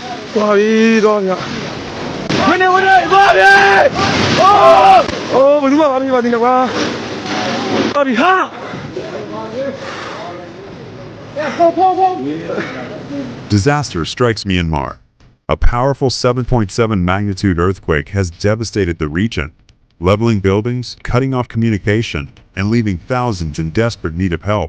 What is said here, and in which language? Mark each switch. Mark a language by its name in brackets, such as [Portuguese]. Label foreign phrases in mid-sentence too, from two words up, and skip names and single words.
[Burmese] သွားပြီတော့ညဝင်နေအိုးဘယ်သူမှမမြင်ပါသေးနဲ့ကွာသွားပြီဟာ [English] Disaster strikes Myanmar. A powerful 7.7 magnitude earthquake has devastated the region, leveling buildings, cutting off communication, and leaving thousands in desperate need of help.